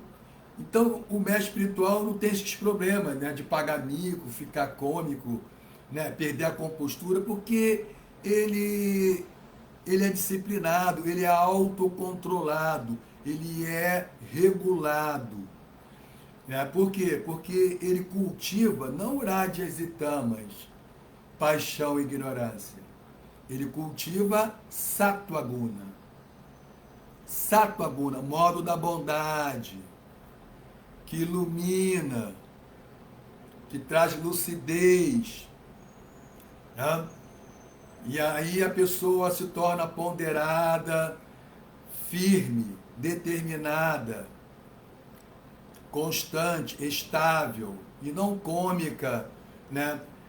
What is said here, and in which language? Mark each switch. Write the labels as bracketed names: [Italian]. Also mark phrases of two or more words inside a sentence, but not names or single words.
[Portuguese] Então o mestre espiritual não tem esses problemas, né, de pagar mico, ficar cômico, né, perder a compostura, porque ele é disciplinado, ele é autocontrolado, ele é regulado. Né? Por quê? Porque ele cultiva não rádias e tamas, paixão e ignorância. Ele cultiva [Sanskrit] सत्त्व गुण. सत्त्व गुण, [Portuguese] modo da bondade, que ilumina, que traz lucidez. Né? E aí a pessoa se torna ponderada, firme, determinada, constante, estável e não cômica, né?